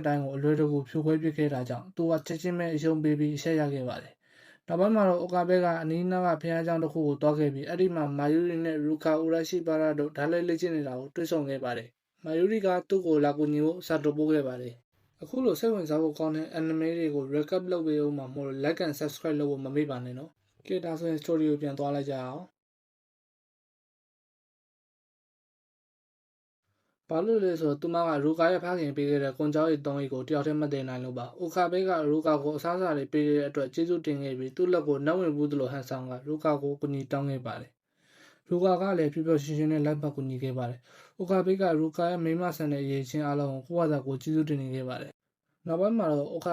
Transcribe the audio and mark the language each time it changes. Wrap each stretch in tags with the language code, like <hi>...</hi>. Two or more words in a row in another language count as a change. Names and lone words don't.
<my>တိုင်းကိုအလွယ်တကူဖြိုခွဲပစ်ခဲ့တာကြောင့်သူကချက်ချင်းပဲအရှုံးပေးပြီးရှက်ရခဲ့ပါတယ်။နောက်ပိုင်းမှာတော့အိုကာဘဲကအနီးနားကဖျားเจ้าတစ်ခုကိုတွားခဲ့ပြီးအဲ့ဒီမှာမာယူရီနဲ့ရူခါအိုရရှိပါရာတို့ဓာတ်လိုက်လေ့ကျင့်နေတာကိုတွေ့ဆုံခဲ့ပါတယ်။မာယူရီကသူ့ကိုလာကူညီဖို့စာတိုပို့ခဲ့ပါတယ်။အခုလိုစိတ်ဝင်စားဖို့ကောင်းတဲ့ anime တွေကို recap လုပ်ပေးဦးမှာမို့လို့</my> <en>like and subscribe</en> <my>လုပ်ဖို့မမေ့ပါနဲ့နော်။ကဲဒါဆိုရင် story ကိုပြန်သွားလိုက်ကြအောင်။ ဘာလို့လဲဆိုတော့သူမကရူကာရဲ့ဖခင်ပေးခဲ့တဲ့ကွန်ကြောရဲ့3အိတ်ကိုတယောက်တည်းမတင်နိုင်လို့ပါ။အိုခါဘေးကရူကာကိုအစားအစာတွေပေးတဲ့အတွက်ကျေးဇူးတင်ခဲ့ပြီးသူ့လက်ကိုနှောက်ဝင်ဘူးသလိုဟန်ဆောင်ကရူကာကိုကူညီတောင်းခဲ့ပါတယ်။ရူကာကလည်းပြပြရှင်းရှင်းနဲ့လိုက်ပတ်ကူညီခဲ့ပါတယ်။အိုခါဘေးကရူကာရဲ့မိမဆန်တဲ့အရေးချင်းအလုံးကိုကိုယ့်ဘာသာကိုကျေးဇူးတင်နေခဲ့ပါတယ်။နောက်ပိုင်းမှာတော့အိုကာ</my>